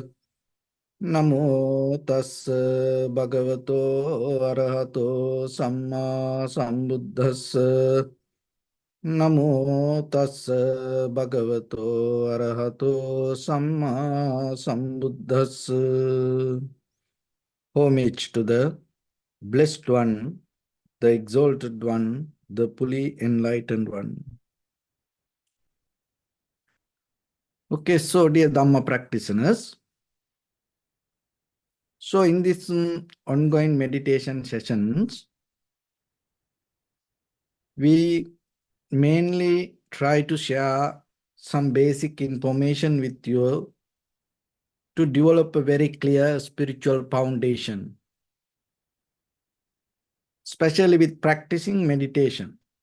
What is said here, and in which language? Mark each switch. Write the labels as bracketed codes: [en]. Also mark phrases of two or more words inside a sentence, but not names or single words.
[pi] Namo tassa bhagavato arahato samma sambuddhassa. Namo tassa bhagavato arahato samma sambuddhassa. [en] Homage to the blessed one, the exalted one, the fully enlightened one. Okay, so dear Dhamma practitioners, so in this ongoing meditation sessions, we mainly try to share some basic information with you to develop a very clear spiritual foundation, especially with practicing meditation.